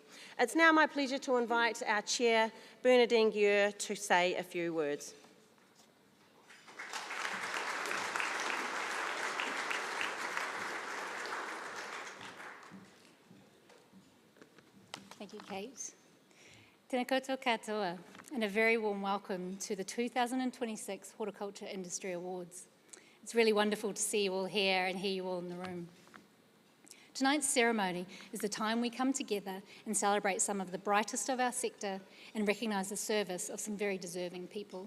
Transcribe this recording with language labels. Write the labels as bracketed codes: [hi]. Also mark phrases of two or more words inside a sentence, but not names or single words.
[en] It's now my pleasure to invite our Chair, Bernardine Gier, to say a few words. Thank you, Kate. [mi] Tēnā koutou katoa, [en] and a very warm welcome to the 2026 Horticulture Industry Awards. It's really wonderful to see you all here and hear you all in the room. Tonight's ceremony is the time we come together and celebrate some of the brightest of our sector and recognise the service of some very deserving people.